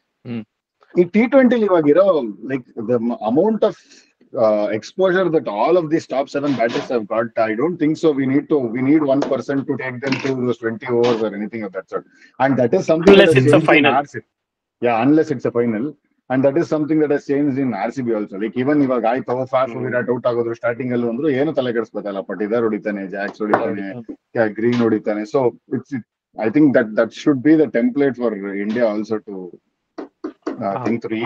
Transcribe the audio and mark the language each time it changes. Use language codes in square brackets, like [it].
[en] In T20 ಇವಾಗಿರೋ like the amount of exposure that all of these top 7 batters have got, I don't think so. We need one person to take them to those 20 overs or anything of that sort. And that is something Unless that has it's a changed in final. RCB. Yeah, unless it's a final. And that is something that has changed in RCB also. [kn] Like even ಇವಾಗ ಆಯ್ತು Faf Virat out ಆಗೋದ್ರು starting ಅಲ್ಲಿ ಅಂದ್ರು ಏನು ತಲೆ ಕೆಡಿಸ್ಬೇಕಲ್ಲ. ಪಟಿದಾರ್ ಹೊಡಿತಾನೆ, Jacks ಹೊಡಿತಾನೆ, green ಹೊಡಿತಾನೆ. [en] So I think that should be the template for India also to think through.